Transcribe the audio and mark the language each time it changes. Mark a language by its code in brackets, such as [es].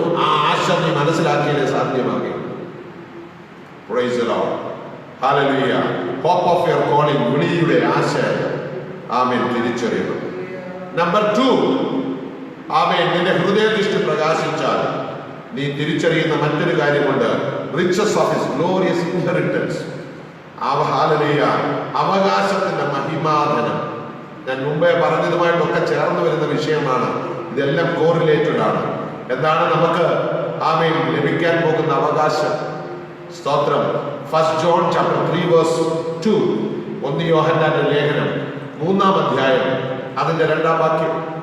[ml] ആ ആശ നീ മനസ്സിലാക്കിയാലേ സാധ്യമാകൂ. [en] Praise the Lord. [ml] Hallelujah. [en] Hope of your calling, [ml] വിളിയുടെ ആശ, ആമേൻ, തിരിച്ചറിയണം. നമ്പർ 2, ആമേൻ, നിന്റെ ഹൃദയദൃഷ്ടി പ്രകാശിച്ചാൽ നീ തിരിച്ചറിയുന്ന മറ്റൊരു കാര്യമുണ്ട്. [en] riches of his glorious inheritance. [ml] Hallelujah, അവകാശത്തിന്റെ മഹിമാധനം. ഞാൻ മുമ്പേ പറഞ്ഞതുമായിട്ടൊക്കെ ചേർന്ന് വരുന്ന വിഷയമാണ്. ഇതെല്ലാം കോറിലേറ്റഡ് ആണ്. എന്താണ് നമുക്ക്, ആമേൻ, ലഭിക്കാൻ പോകുന്ന അവകാശം? സ്തോത്രം. [en] 1 John chapter 3 verse 2, [ml] 1 യോഹന്നാന്റെ ലേഖനം 3-ാം അധ്യായം അതിന്റെ 2-ാം വാക്യം.